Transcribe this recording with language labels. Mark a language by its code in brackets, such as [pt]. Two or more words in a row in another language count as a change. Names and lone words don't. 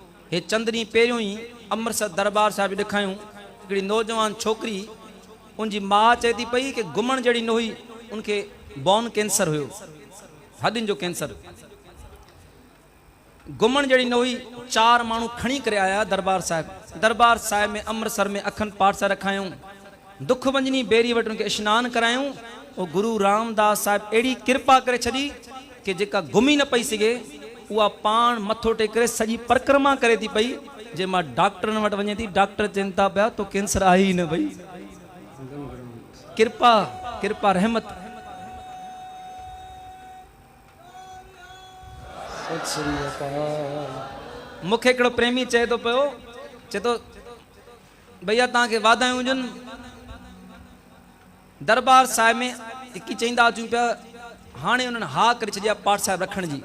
[sd] हे चंद ॾींहं पहिरियों ई अमृतसर दरबार साहिब ॾेखारियूं हिकिड़ी नौजवान छोकिरी उनजी माउ चए थी पई कि घुमण जहिड़ी न हुई, उनखे [en] bone cancer [sd] हुयो, हॾियुनि जो कैंसर। घुमण जहिड़ी न हुई, 4 माण्हू खणी करे आया दरबार साहिब में अमृतसर में अखंड पाठ सां रखायूं, दुख वंजनी बेरी वटि उनखे स्नान करायूं। वो गुरु रामदास साहिब अहिड़ी कृपा करे छॾी कि जेका घुमी न पई सघे उहा पाण मथो टेके करे सॼी परिक्रमा करे थी पई। जे मां डॉक्टरनि वटि वञे थी, डॉक्टर चवनि था पिया तो कैंसर आहे ई न भई। कृपा रहमत। मूंखे हिकिड़ो प्रेमी चए थो पियो, चए थो भैया तव्हांखे वाधायूं हुजनि, दरबार साहिब में हिकु चईंदा अचूं पिया, हाणे उन्हनि हा करे छॾिया पाठ साहिब रखण जी।